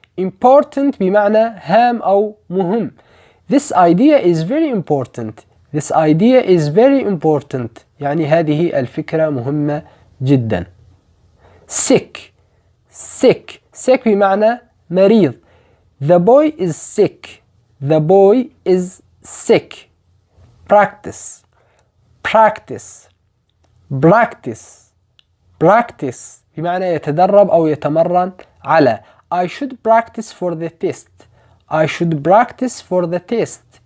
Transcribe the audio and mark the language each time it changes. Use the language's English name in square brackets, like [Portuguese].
[English] important [Arabic] بمعنى هام أو مهم. [English] This idea is very important. This idea is very important. [Arabic] يعني هذه الفكرة مهمة جدا. [English] sick. sick. [Arabic] sick بمعنى مريض. [English] The boy is sick. The boy is sick. practice. practice. practice. [Arabic] practice بمعنى يتدرب أو يتمرن على. [English] I should practice for the test. I should practice for the test.